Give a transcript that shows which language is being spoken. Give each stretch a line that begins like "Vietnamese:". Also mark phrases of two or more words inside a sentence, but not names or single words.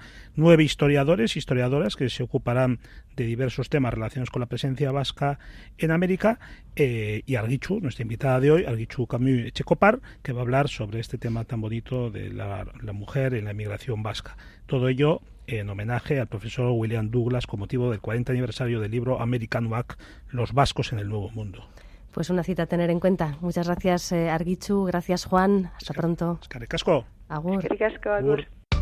Spanish: 9 historiadores y historiadoras que se ocuparán de diversos temas relacionados con la presencia vasca en América, y Argitxu, nuestra invitada de hoy, Argitxu Camus Echecopar, que va a hablar sobre este tema tan bonito de la mujer en la emigración vasca. Todo ello en homenaje al profesor William Douglas con motivo del 40 aniversario del libro American Back, Los vascos en el Nuevo Mundo. Pues una cita a tener en cuenta. Muchas gracias, Argitxu. Gracias, Juan. Hasta pronto.
Basque: Eskerrik asko. Agur. Eskerrik asko, agur.